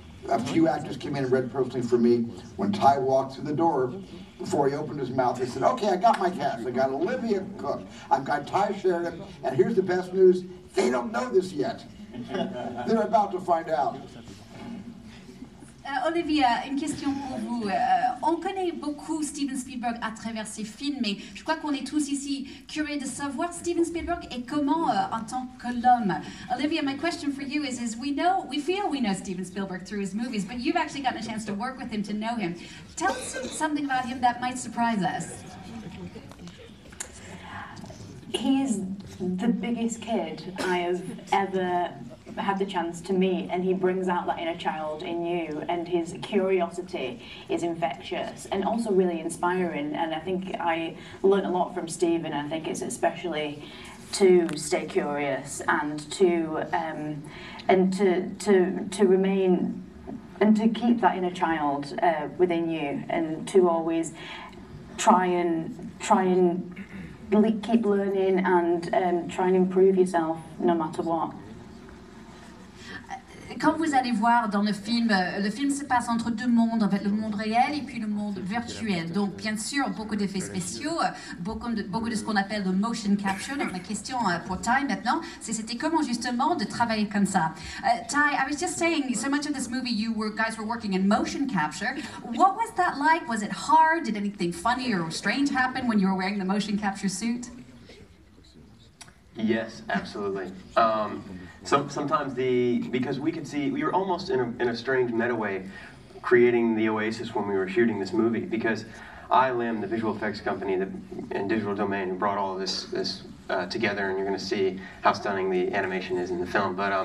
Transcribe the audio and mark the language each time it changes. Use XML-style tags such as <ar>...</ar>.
<en>A few actors came in and read personally for me. When Ty walked through the door, before he opened his mouth, he said, okay, I got my cast. I got Olivia Cook, I've got Ty Sheridan, and here's the best news, they don't know this yet. They're about to find out.</en> <fr>Olivia, une question pour vous. on connaît beaucoup Steven Spielberg à travers ses films, mais je crois qu'on est tous ici curieux de savoir Steven Spielberg et comment en tant que l'homme.</fr> <en>Olivia, my question for you is we feel we know Steven Spielberg through his movies, but you've actually gotten a chance to work with him, to know him. Tell us something about him that might surprise us. He is the biggest kid I have ever had the chance to meet, and he brings out that inner child in you, and his curiosity is infectious and also really inspiring. And I think I learned a lot from Steve, and I think it's especially to stay curious and to remain and to keep that inner child within you, and to always try and keep learning and try and improve yourself no matter what.</en> <fr>Quand vous allez voir dans le film se passe entre deux mondes, en fait, le monde réel et puis le monde virtuel. Donc, bien sûr, beaucoup d'effets spéciaux, beaucoup de ce qu'on appelle le motion capture. Donc, la question pour Ty maintenant, c'était comment justement de travailler comme ça.</fr> <en>Ty, I was just saying, so much of this movie you guys were working in motion capture. What was that like? Was it hard? Did anything funny or strange happen when you were wearing the motion capture suit? Yes, absolutely. Sometimes because we could see, we were almost in a strange meta way creating the Oasis when we were shooting this movie, because ILM, the visual effects company and Digital Domain, who brought all of this together, and you're going to see how stunning the animation is in the film.</en>